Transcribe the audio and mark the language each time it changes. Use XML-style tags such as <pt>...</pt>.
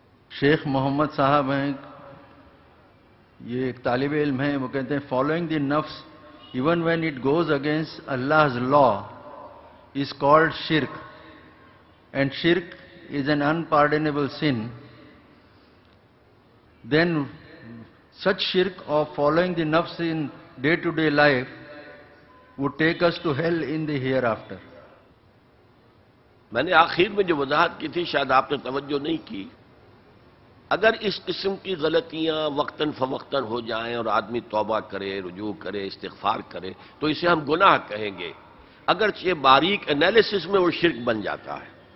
<ur>شیخ محمد صاحب ہیں, یہ ایک طالب علم ہیں, وہ کہتے ہیں</ur> <en>Following the نفس even when it goes against Allah law is called shirk, and shirk is an unpardonable sin. then such shirk of following the nafs in day-to-day life would take us to hell in the hereafter.</en> <ur>میں نے آخر میں جو وضاحت کی تھی شاید آپ نے توجہ نہیں کی. اگر اس قسم کی غلطیاں وقتاً فوقتاً ہو جائیں اور آدمی توبہ کرے, رجوع کرے, استغفار کرے تو اسے ہم گناہ کہیں گے, اگرچہ باریک انالیسس میں وہ شرک بن جاتا ہے.</ur>